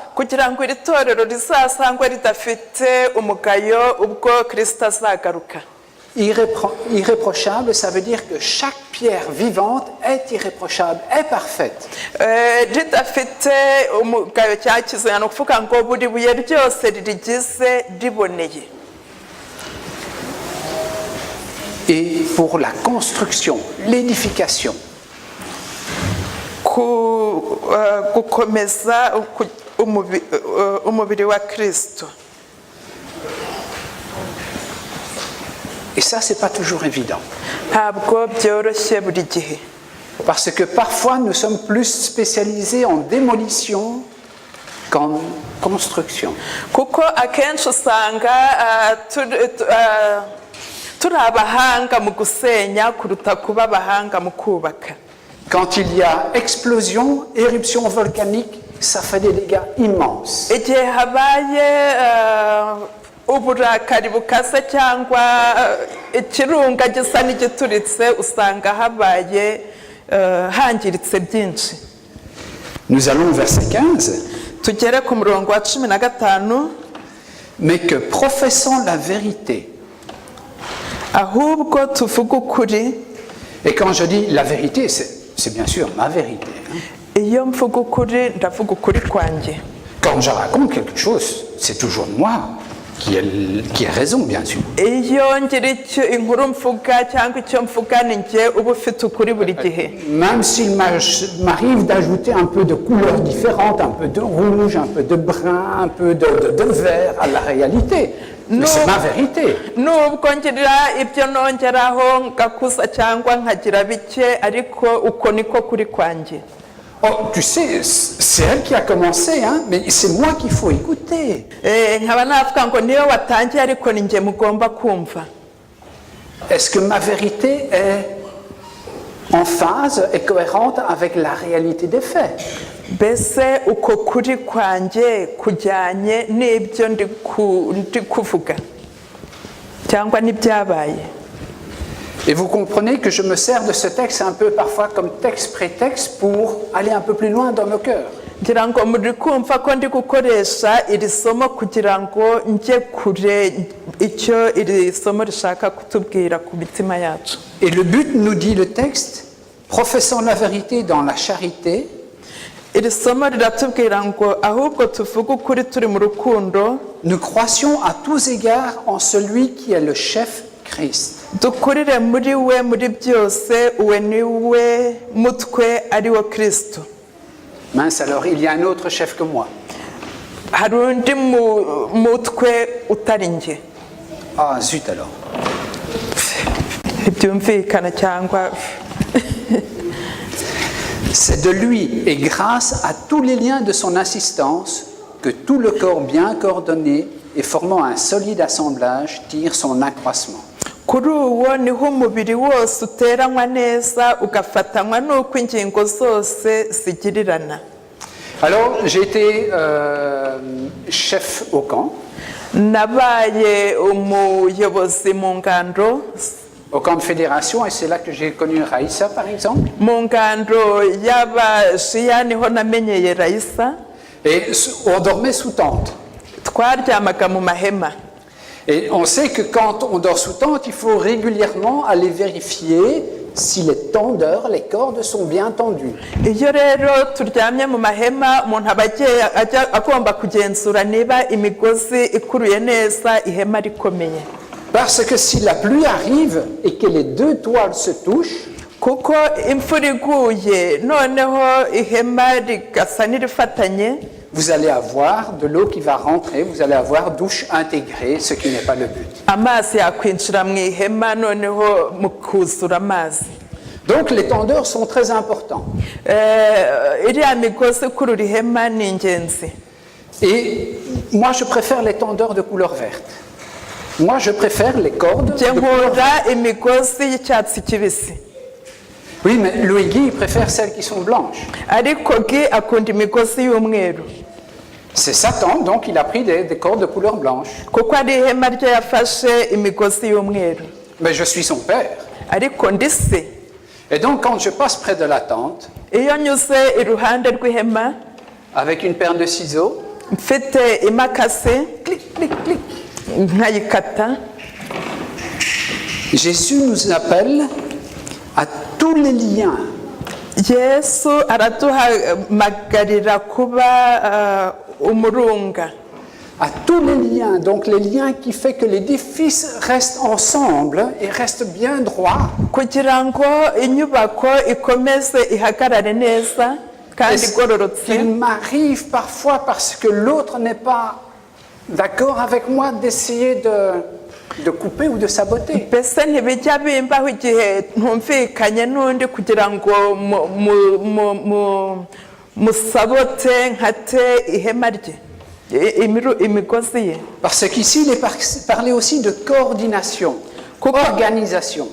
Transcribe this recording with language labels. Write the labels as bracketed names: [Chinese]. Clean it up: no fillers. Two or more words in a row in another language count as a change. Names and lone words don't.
[Kinyarwanda] Kugira ngo iri torero rizasangwe ridafite umugayo ubwo Kristo azagaruka. [French] Irréprochable, ça veut dire que chaque pierre vivante est irréprochable, est parfaite. [Kinyarwanda] Ridafite umugayo cyangwa ikizoya, ni ukuvuga ngo buri buye ryose ririgize riboneye. [French] Et pour la construction, l'édification. [Kinyarwanda] Gukomeza umubiri wa Kristo. [French] Et ça, c'est pas toujours évident. [Kinyarwanda] Ntabwo byoroshye buri gihe. [French] Parce que parfois, nous sommes plus spécialisés en démolition qu'en construction. [Kinyarwanda] Kuko akenshi usanga turi abahanga mu gusenya kuruta kuba abahanga mu kubaka. [French] Quand il y a explosion, éruption volcanique, ça fait des dégâts immenses. [Kinyarwanda] Igihe habaye uburakari bukaze cyangwa ikirunga gisa n'igituritse, usanga habaye hangiritse byinshi. [French] Nous allons au verset 15. [Kinyarwanda] Tugere ku murongo wa 15. [French] Mais que professant la vérité. [Kinyarwanda] Ahubwo tuvuga ukuri. [French] Et quand je dis la vérité, c'est bien sûr ma vérité. [Kinyarwanda] Iyo mvuga ukuri, ndavuga ukuri kwanjye. [French] Quand je raconte quelque chose, c'est toujours moi qui ai raison, bien sûr. [Kinyarwanda] Iyo ngira inkuru mvuga cyangwa icyo mvuga ni njye uba ufite ukuri buri gihe. [French] Même s'il m'arrive d'ajouter un peu de couleurs différentes, un peu de rouge, un peu de brun, un peu de vert à la réalité. Mais c'est ma vérité. [Kinyarwanda] Nubwo ngira ibyo nongeraho ngakusa cyangwa nkagira bike, ariko uko niko kuri kwanjye. [French] Oh, tu sais, c'est elle qui a commencé, hein, mais c'est moi qu'il faut écouter. [Kinyarwanda] Nkaba navuga ngo niyo watangiye ariko ni njye mugomba kumva. [French] Est-ce que ma vérité est en phase et cohérente avec la réalité des faits? [Kinyarwanda] Mbese uko kuri kwanjye kujyanye n'ibyo ndi kuvuga cyangwa n'ibyabaye. [French] Et vous comprenez que je me sers de ce texte un peu parfois comme texte-prétexte pour aller un peu plus loin dans nos cœurs. [Kinyarwanda] Ngira ngo muri kumva ko ndi gukoresha iri somo kugira ngo njye kure icyo iri somo rishaka kutubwira ku mitima yacu. [French] Et le but, nous dit le texte, professant la vérité dans la charité. [Kinyarwanda] Iri somo riratubwira ngo ahubwo tuvuga ukuri turi mu rukundo. [French] Nous croissions à tous égards en celui qui est le chef Christ. [Kinyarwanda] Dukurire muri we muri byose, uwe ni we mutwe ari wo Kristo. [French] Mince, alors il y a un autre chef que moi. [Kinyarwanda] Hari undi mutwe utari njye. [French] Ah zut alors. [Kinyarwanda] Ntibyumvikana cyangwa. [French] C'est de lui et grâce à tous les liens de son assistance que tout le corps bien coordonné et formant un solide assemblage tire son accroissement. [Kinyarwanda] kuri uwo niho umubiri wose uteranywa neza ugafatanywa n'uko ingingo zose zigirirana. [French] Alors, j'ai été chef au camp. [Kinyarwanda] Nabaye umuyobozi mu ngando, [French] Au camp de fédération, et c'est là que j'ai connu Raïssa, par exemple. [Kinyarwanda] mu ngando y'abashiya niho namenyeye Raissa. [French] Et on dormait sous tente. [Kinyarwanda] Twaryamaga mu mahema. [French] Et on sait que quand on dort sous tente, il faut régulièrement aller vérifier si les tendeurs, les cordes sont bien tendues. [Kinyarwanda] Iyo rero turyamye mu mahema umuntu aba agomba kugenzura niba imigozi ikuruye neza ihema rikomeye. [French] Parce que si la pluie arrive et que les deux toiles se touchent, [Kinyarwanda] kuko imvura iguye noneho ihema rigasa n'irifatanye, [French] vous allez avoir de l'eau qui va rentrer, vous allez avoir douche intégrée, ce qui n'est pas le but. [Kinyarwanda] amazi yakwinjira mu ihema noneho mukuzura amazi. [French] Donc les tendeurs sont très importants. [Kinyarwanda] Iriya migozi ikurura ihema ni ingenzi. [French] Et moi je préfère les tendeurs de couleur verte. Moi je préfère les cordes. [Kinyarwanda] Njye nkunda imigozi y'icyatsi kibisi. [French] Oui, mais Louis Guy préfère celles qui sont blanches. [Kinyarwanda] Ariko Gi akunda imigozi y'umweru. [French] C'est Satan, donc il a pris des cordes de couleur blanche. [Kinyarwanda] Kuko ari ihema ryo yafashe imigozi y'umweru. [French] Mais je suis son père. [Kinyarwanda] Ariko ndi se. [French] Et donc quand je passe près de la tente, [Kinyarwanda] Iyo nyuze iruhande rw'ihema [French] avec une paire de ciseaux, [Kinyarwanda] mfite imakase nkayikata, [French] Jésus nous appelle à tous les liens. [Kinyarwanda] Yesu araduhamagarira kuba umurunga. [French] À tous les liens, donc les liens qui font que l'édifice reste ensemble et reste bien droit. [Kinyarwanda] Kugira ngo inyubako ikomeze ihagarare neza kandi igororotse. [French] Il m'arrive parfois, parce que l'autre n'est pas d'accord avec moi, d'essayer de couper ou de saboter. [Kinyarwanda] Mbese ntibijya bimbaho igihe ntumvikanye n'undi kugira ngo musabote nkate ihema rye, imigozi ye. [French] Parce qu'ici, il est parlé aussi de coordination, organisation.